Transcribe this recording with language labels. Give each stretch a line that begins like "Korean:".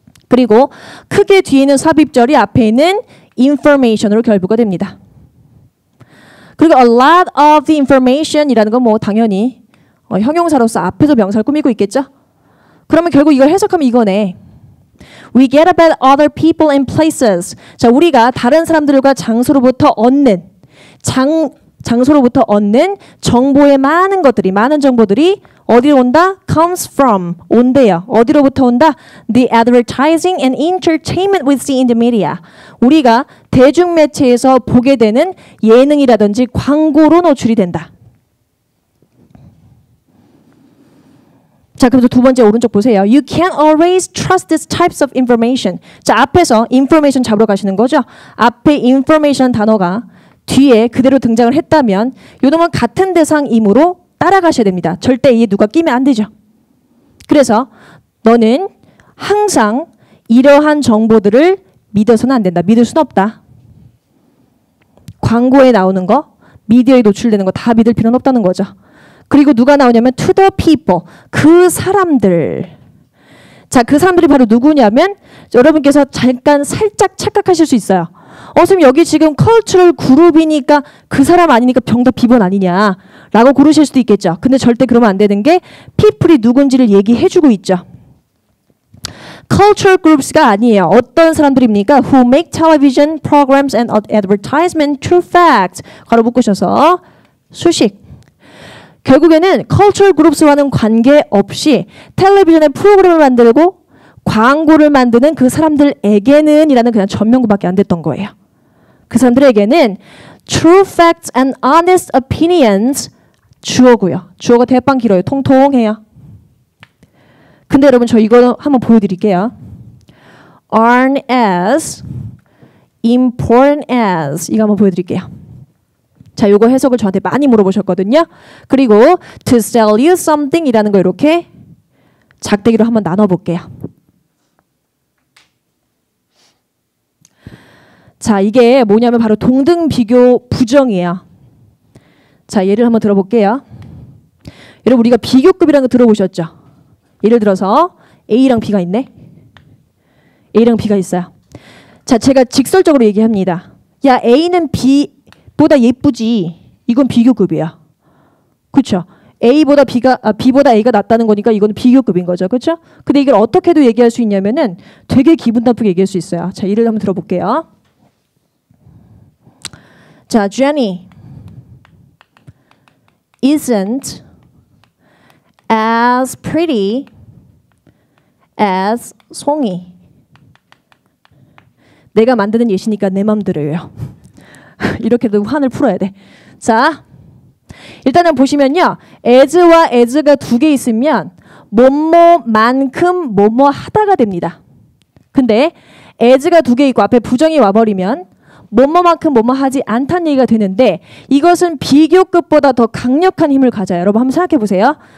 Korean: 그리고 크게 뒤에 있는 삽입절이 앞에 있는 information으로 결부가 됩니다. 그리고 a lot of the information 이라는 건 뭐 당연히 형용사로서 앞에서 명사를 꾸미고 있겠죠. 그러면 결국 이걸 해석하면 이거네.
English: We get about other people and places.
Korean: 자, 우리가 다른 사람들과 장소로부터 얻는 장소로부터 얻는 정보의 많은 정보들이 어디로 온다?
English: comes from, 온대요.
Korean: 어디로부터 온다?
English: The advertising and entertainment we see in the media.
Korean: 우리가 대중매체에서 보게 되는 예능이라든지 광고로 노출이 된다. 자, 그래서 두 번째 오른쪽 보세요.
English: You can't always trust these types of information.
Korean: 자, 앞에서 information 잡으러 가시는 거죠. 앞에 information 단어가 뒤에 그대로 등장을 했다면 요놈은 같은 대상이므로 따라가셔야 됩니다. 절대 이에 누가 끼면 안 되죠. 그래서 너는 항상 이러한 정보들을 믿어서는 안 된다. 믿을 수는 없다. 광고에 나오는 거, 미디어에 노출되는 거 다 믿을 필요는 없다는 거죠. 그리고 누가 나오냐면 to the people, 그 사람들. 자, 그 사람들이 바로 누구냐면 여러분께서 잠깐 살짝 착각하실 수 있어요. 선생님 여기 지금 cultural 그룹이니까 그 사람 아니니까 정답 B번 아니냐 라고 고르실 수도 있겠죠. 근데 절대 그러면 안 되는 게 people이 누군지를 얘기해주고 있죠. cultural groups 가 아니에요. 어떤 사람들입니까?
English: Who make television programs and advertisement true facts.
Korean: 가로 묶으셔서 수식. 결국에는 cultural groups 와는 관계없이 텔레비전의 프로그램을 만들고 광고를 만드는 그 사람들에게는 이라는 그냥 전명구밖에 안 됐던 거예요. 그 사람들에게는 true facts and honest opinions 주어고요. 주어가 대빵 길어요. 통통해요. 근데 여러분 저 이거 한번 보여드릴게요.
English: aren't as important as 이거 한번 보여드릴게요.
Korean: 자, 요거 해석을 저한테 많이 물어보셨거든요. 그리고 to sell you something 이라는 거 이렇게 작대기로 한번 나눠볼게요. 자, 이게 뭐냐면 바로 동등 비교 부정이에요. 자, 예를 한번 들어볼게요. 여러분 우리가 비교급이라는 거 들어보셨죠? 예를 들어서 A랑 B가 있네. A랑 B가 있어요. 자, 제가 직설적으로 얘기합니다. 야, A는 B보다 예쁘지. 이건 비교급이야. 그렇죠? B보다 A가 낫다는 거니까 이건 비교급인 거죠. 그렇죠? 근데 이걸 어떻게도 얘기할 수 있냐면은 되게 기분 나쁘게 얘기할 수 있어요. 자, 예를 한번 들어볼게요.
English: 자, Jenny isn't as pretty as 송이.
Korean: 내가 만드는 예시니까 내 맘대로예요. 이렇게도 환을 풀어야 돼. 자, 일단은 보시면요. as와 as가 두 개 있으면 뭐뭐만큼 뭐뭐 하다가 됩니다. 근데 as가 두 개 있고 앞에 부정이 와버리면 뭐뭐만큼 뭐뭐 하지 않다는 얘기가 되는데 이것은 비교급보다 더 강력한 힘을 가져요. 여러분 한번 생각해 보세요.